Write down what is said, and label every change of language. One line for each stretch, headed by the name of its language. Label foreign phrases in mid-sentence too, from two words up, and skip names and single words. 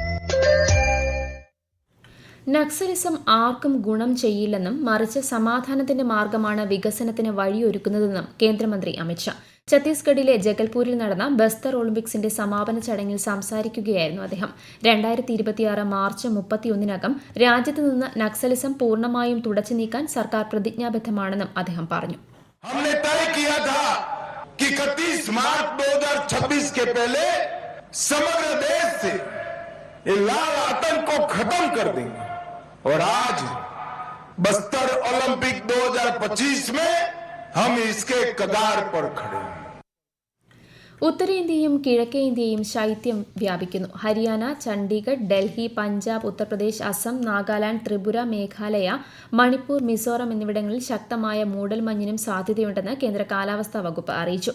Malayalam: നക്സലിസം ആർക്കും ഗുണം ചെയ്യില്ലെന്നും മറിച്ച് സമാധാനത്തിന്റെ മാർഗമാണ് വികസനത്തിന് വഴിയൊരുക്കുന്നതെന്നും കേന്ദ്രമന്ത്രി അമിത്ഷാ. ഛത്തീസ്ഗഡിലെ ജഗൽപൂരിൽ നടന്ന ബസ്തർ ഒളിമ്പിക്സിന്റെ സമാപന ചടങ്ങിൽ സംസാരിക്കുകയായിരുന്നു അദ്ദേഹം. 2026 മാർച്ച് 31-നകം രാജ്യത്ത് നിന്ന് നക്സലിസം പൂർണ്ണമായും തുടച്ചു നീക്കാൻ സർക്കാർ പ്രതിജ്ഞാബദ്ധമാണെന്നും അദ്ദേഹം പറഞ്ഞു.
Hindi: हमने तय किया था कि 31 मार्च 2026 के पहले समग्र देश से ये लाल आतंक को खत्म कर देंगे और आज बस्तर ओलंपिक 2025 में हम इसके कगार पर खड़े हैं.
Malayalam: ഉത്തരേന്ത്യയും കിഴക്കേ ഇന്ത്യയും ശൈത്യം വ്യാപിക്കുന്നു. ഹരിയാന, ചണ്ഡീഗഡ്, ഡൽഹി, പഞ്ചാബ്, ഉത്തർപ്രദേശ്, അസം, നാഗാലാന്റ്, ത്രിപുര, മേഘാലയ, മണിപ്പൂർ, മിസോറം എന്നിവിടങ്ങളിൽ ശക്തമായ മൂടൽമഞ്ഞിനും സാധ്യതയുണ്ടെന്ന് കേന്ദ്ര കാലാവസ്ഥാ വകുപ്പ് അറിയിച്ചു.